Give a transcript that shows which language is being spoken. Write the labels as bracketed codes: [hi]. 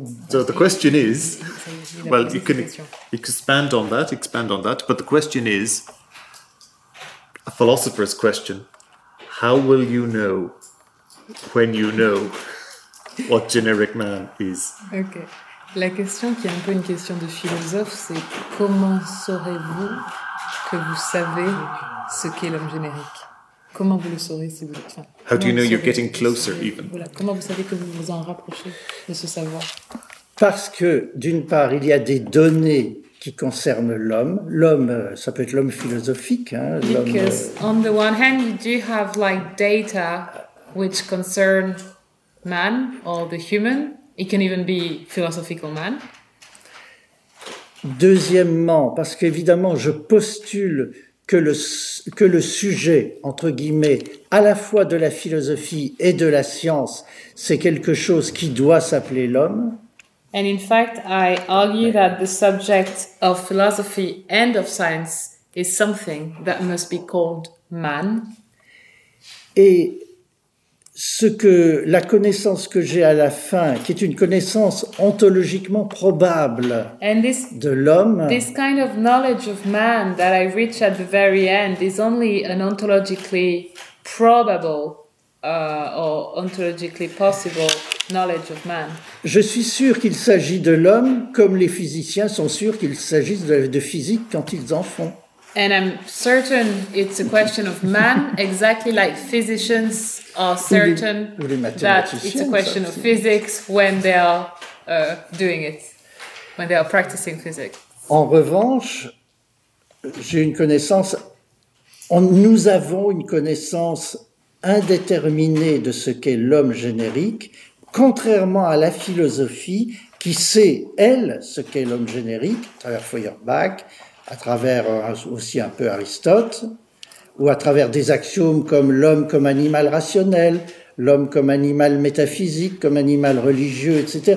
[en] So the question is, well, you can expand on that. But the question is, a philosopher's question, how will you know when you know what generic man is? Okay. [fr] La question qui est un peu une question de philosophe, c'est comment saurez-vous que vous savez ce qu'est l'homme générique? Comment vous le saurez si vous le faites? How do you know you're getting closer even? Voilà, comment vous savez que vous vous en rapprochez de ce savoir? Parce que, d'une part, il y a des données qui concernent l'homme. L'homme, ça peut être l'homme philosophique. Hein, l'homme, [en] because on the one hand, you do have like data which concern man or the human. It can even be philosophical man. [fr] Deuxièmement, parce qu'évidemment, je postule que le sujet, entre guillemets, à la fois de la philosophie et de la science, c'est quelque chose qui doit s'appeler l'homme. [en] And in fact, I argue that the subject of philosophy and of science is something that must be called man. [fr] Et ce que la connaissance que j'ai à la fin, qui est une connaissance ontologiquement probable de l'homme. [en] This kind of knowledge of man that I reach at the very end is only an ontologically probable or ontologically possible knowledge of man. [fr] Je suis sûr qu'il s'agit de l'homme, comme les physiciens sont sûrs qu'il s'agisse de physique quand ils en font. [en] And I'm certain it's a question of man, exactly like physicians are certain that it's a question of physics when they are doing it, when they are practicing physics. [fr] En revanche, j'ai une connaissance, nous avons une connaissance indéterminée de ce qu'est l'homme générique, contrairement à la philosophie qui sait, elle, ce qu'est l'homme générique, à travers Feuerbach, à travers aussi un peu Aristote, ou à travers des axiomes comme l'homme comme animal rationnel, l'homme comme animal métaphysique, comme animal religieux, etc.